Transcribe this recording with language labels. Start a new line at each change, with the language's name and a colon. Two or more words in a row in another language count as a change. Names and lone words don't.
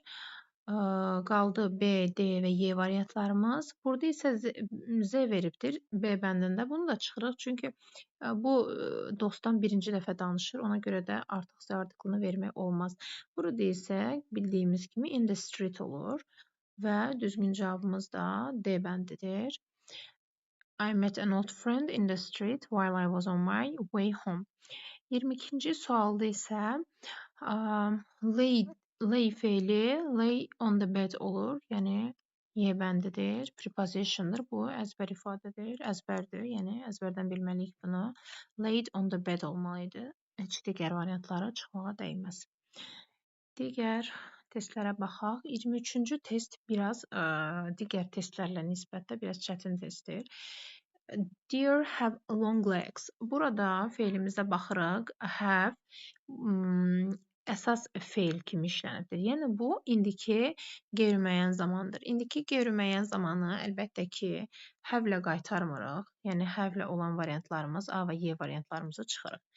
Azerbaijani: Qaldı B, D və Y variantlarımız. Burada isə Z veribdir B bəndində. Bunu da çıxırıq. Çünki bu dostdan birinci dəfə danışır. Ona görə də artıq Z artiklını vermək olmaz. Burada isə bildiyimiz kimi
English: in the street
Azerbaijani: olur. Və düzgün cavabımız da D bəndidir.
English: I met an old friend in the street while I was on my way home.
Azerbaijani: 22-ci sualda isə lay feili
English: lay on the bed
Azerbaijani: olur. Yəni Y bəndidir. Preposition'dır. Bu əzbər ifadədir. Əzbərdir. Yəni əzbərdən bilməliyik bunu.
English: Laid on the bed olmalıydı.
Azerbaijani: Heç digər variantlara çıxmağa dəyməz. Digər testlərə baxaq. 23-cü test biraz digər testlərlə nisbətdə biraz çətin testdir.
English: Deer have long legs.
Azerbaijani: Burada feilimizə baxırıq. Have əsas feil kimi işlənibdir. Yəni bu indiki qeyri-müəyyən zamandır. İndiki qeyri-müəyyən zamanı əlbəttə ki, have-lə qaytarmırıq. Yəni have-lə olan variantlarımız A və Y variantlarımızı çıxırıq.